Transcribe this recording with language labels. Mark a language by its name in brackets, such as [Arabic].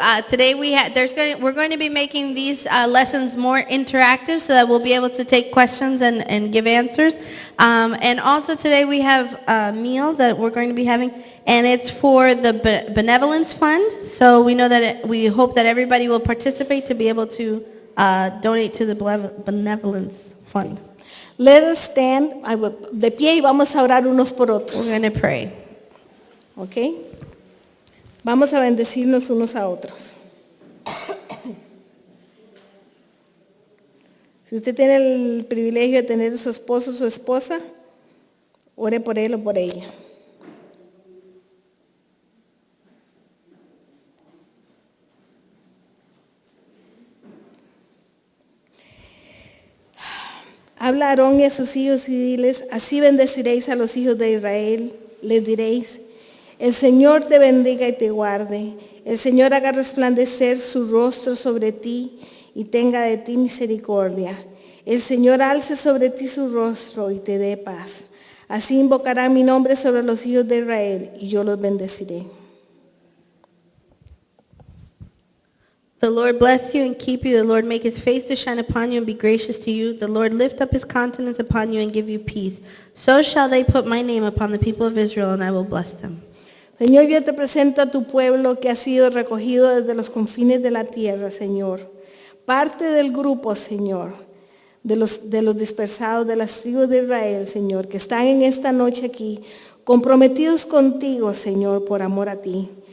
[English] Today we're going to be making these lessons more interactive so that we'll be able to take questions and give answers. And also today we have a meal that we're going to be having, and it's for the benevolence fund. So we know that we hope that everybody will participate to be able to donate to the benevolence fund. Let us stand [Spanish] de pie y vamos a orar unos por otros. [English] We're going to pray. [Spanish] ¿Ok? Vamos a bendecirnos unos a otros. Si usted tiene el privilegio de tener a su esposo o su esposa, ore por él o por ella. Habla a Aarón y a sus hijos y diles, así bendeciréis a los hijos de Israel. Les diréis, el Señor te bendiga y te guarde. El Señor haga resplandecer su rostro sobre ti y tenga de ti misericordia. El Señor alce sobre ti su rostro y te dé paz. Así invocará mi nombre sobre los hijos de Israel y yo los bendeciré. [English] The Lord bless you and keep you. The Lord make his face to shine upon you and be gracious to you. The Lord lift up his countenance upon you and give you peace. So shall they put my name upon the people of Israel, and I will bless them. [Spanish] Señor, yo te presento a tu pueblo que ha sido recogido desde los confines de la tierra, Señor. Parte del grupo, Señor, de los dispersados de las tribus de Israel, Señor, que están en esta noche aquí, comprometidos contigo, Señor, por amor a ti.